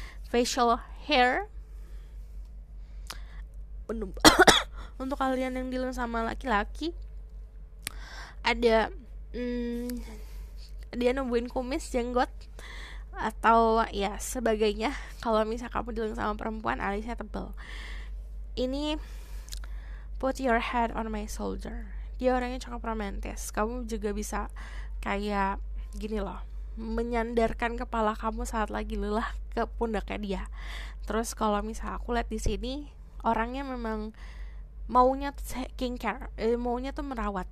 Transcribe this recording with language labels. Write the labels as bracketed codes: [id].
[id] Facial hair untuk kalian yang dealing sama laki-laki, ada dia numbuhin kumis, jenggot, atau ya sebagainya. Kalau misal kamu dealing sama perempuan, alisnya tebal. [en] Ini put your head on my shoulder. [id] Dia orangnya cukup romantis. Kamu juga bisa kayak gini loh, menyandarkan kepala kamu saat lagi lelah ke pundaknya dia. Terus kalau misal aku lihat di sini, orangnya memang maunya taking care, maunya tuh merawat.